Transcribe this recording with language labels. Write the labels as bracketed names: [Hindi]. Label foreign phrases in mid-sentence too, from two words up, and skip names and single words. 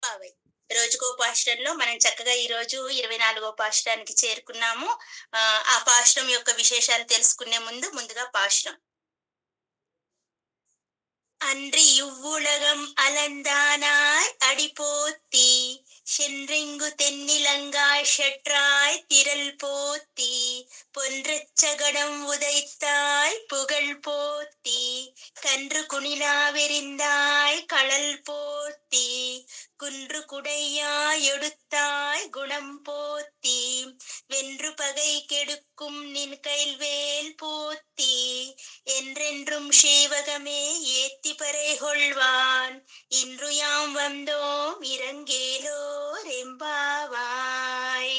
[Telugu] పావై. రోజుకో పాశురంలో మనం చక్కగా ఈరోజు 24వ పాశురానికి చేరుకున్నాము. ఆ పాశురం యొక్క విశేషాలు తెలుసుకునే ముందుగా పాశురం. [Tamil] அன்றி இவ்வுலகம் அளந்தானாய் அடிபோத்தி சென்றிங்கு தென்னிலங்காய் செற்றாய் திரள் போத்தி பொன்றச் சகடம் உதைத்தாய் புகழ் போத்தி கன்று குணிலாவெறிந்தாய் களல் போத்தி குன்று குடையாய் எடுத்தாய் குணம் போத்தி வென்று பகை கெடுக்கும் நின் கைல்வேல் போத்தி என்றென்றும் சேவகமே ஏத்தி பறை கொள்வான் இன்று யாம் வந்தோம் இரங்கேலோர் எம்பாவாய்.